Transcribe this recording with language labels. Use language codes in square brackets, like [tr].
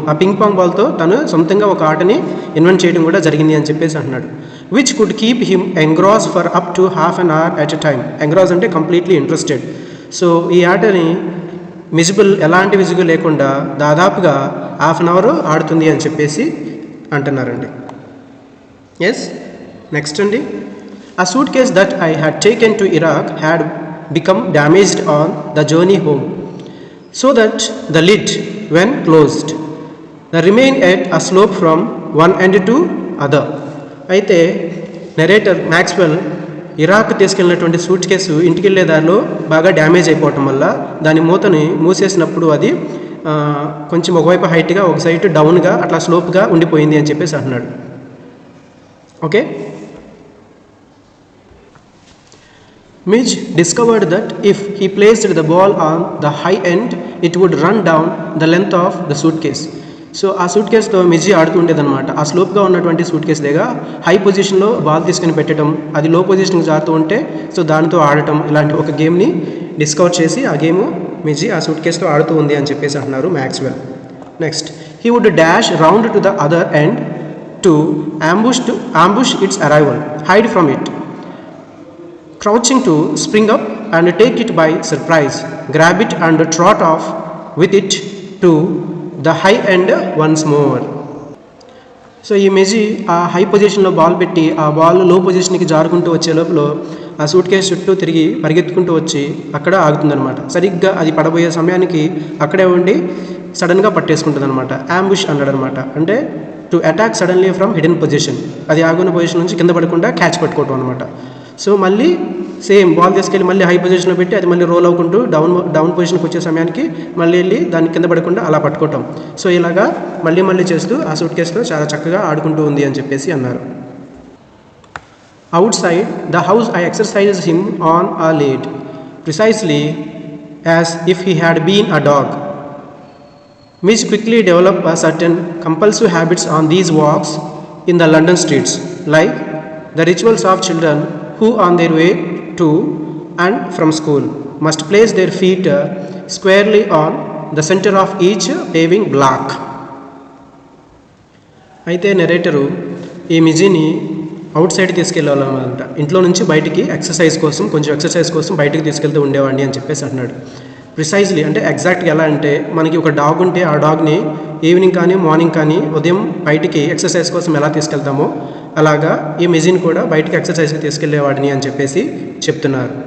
[te] ఆ ping pong బాల్తో తను సొంతంగా ఒక ఆటని ఇన్వెంట్ చేయడం కూడా జరిగింది అని చెప్పేసి అంటున్నాడు. [en] Which could keep him engross for up to half an hour at a time. [te] ఎంగ్రాస్ అంటే [en] Completely interested. [te] సో ఈ ఆటని మిజిబుల్ ఎలాంటి విసుగు లేకుండా దాదాపుగా [en] half an hour [te] ఆడుతుంది అని చెప్పేసి అంటున్నారండి. [en] yes, [te] నెక్స్ట్ అండి, [en] ఆ suitcase that I had taken to Iraq had become damaged on the journey home, so that the lid, when closed, remained at a slope from one end to other. [te] అయితే narrator Maxwell Iraq తీసుకెళ్ళినటువంటి suit case ఇంటికి వెళ్ళే దారిలో బాగా damage అయిపోవటం వల్ల దాని మూతని మూసేసినప్పుడు అది కొంచెం ఒకవైపు హైట్గా, ఒక సైడ్ డౌన్గా, అట్లా స్లోప్గా ఉండిపోయింది అని చెప్పేసి అంటున్నాడు. [en] Okay, Midge discovered that if he placed the ball on the high end, it would run down the length of the suitcase. [te] So ఆ సూట్ కేసుతో మిజీ ఆడుతూ ఉండేదన్నమాట. ఆ స్లోప్గా ఉన్నటువంటి సూట్ కేసు దగ్గర హై పొజిషన్లో బాల్ తీసుకుని పెట్టడం, అది లో పొజిషన్కి జారుతూ ఉంటే సో దానితో ఆడటం, ఇలాంటి ఒక గేమ్ని డిస్కవర్ చేసి ఆ గేమ్ మిజీ ఆ సూట్ కేసుతో ఆడుతూ ఉంది అని చెప్పేసి అంటున్నారు Maxwell. [en] Next, he would dash round to the other end to ambush its arrival, hide from it, crouching to spring up and take it by surprise, grab it and trot off with it to the high end once more. [te] So ఈ మెజీ ఆ high పొజిషన్లో ball పెట్టి ఆ ball లో పొజిషన్కి జారుకుంటూ వచ్చే లోపల ఆ సూట్ కేసు చుట్టూ తిరిగి పరిగెత్తుకుంటూ వచ్చి అక్కడ ఆగుతుందన్నమాట. సరిగ్గా అది పడబోయే సమయానికి అక్కడే ఉండి సడన్గా పట్టేసుకుంటుంది అనమాట. అంబుష్ అన్నాడు అనమాట, అంటే [en] to attack suddenly from hidden position, [te] అది ఆగున్న పొజిషన్ నుంచి కింద పడకుండా క్యాచ్ పట్టుకోవటం అనమాట. సో మళ్ళీ సేమ్ బాల్ తీసుకెళ్ళి మళ్ళీ హై పొజిషన్లో పెట్టి అది మళ్ళీ రోల్ అవ్వకుంటూ డౌన్ పొజిషన్కి వచ్చే సమయానికి మళ్ళీ వెళ్ళి దాన్ని కింద పడకుండా అలా పట్టుకోవటం. సో ఇలాగా మళ్ళీ చేస్తూ ఆ సూట్ కేసులో చాలా చక్కగా ఆడుకుంటూ ఉంది అని చెప్పేసి అన్నారు. [en] Outside the house I exercise him on a lead precisely as if he had been a dog. Mitch quickly developed a certain compulsive habits on these walks in the London streets, like the rituals of children who on their way to and from school must place their feet squarely on the center of each paving block. [te] అయితే నెరేటరు ఈ మిజీని out side తీసుకెళ్ళాలన్నమాట. ఇంట్లో నుంచి బయటికి కొంచెం exercise కోసం బయటికి తీసుకెళ్తూ ఉండేవాడిని అని చెప్పేసి అంటున్నాడు. ప్రిసైజ్లీ అంటే ఎగ్జాక్ట్గా ఎలా అంటే మనకి ఒక డాగ్ ఉంటే ఆ డాగ్ని ఈవినింగ్ కానీ మార్నింగ్ కానీ ఉదయం బయటికి ఎక్సర్సైజ్ కోసం ఎలా తీసుకెళ్తామో అలాగా ఈ మెజిన్ కూడా బయటికి ఎక్సర్సైజ్కి తీసుకెళ్లేవాడిని అని చెప్పేసి చెప్తున్నారు.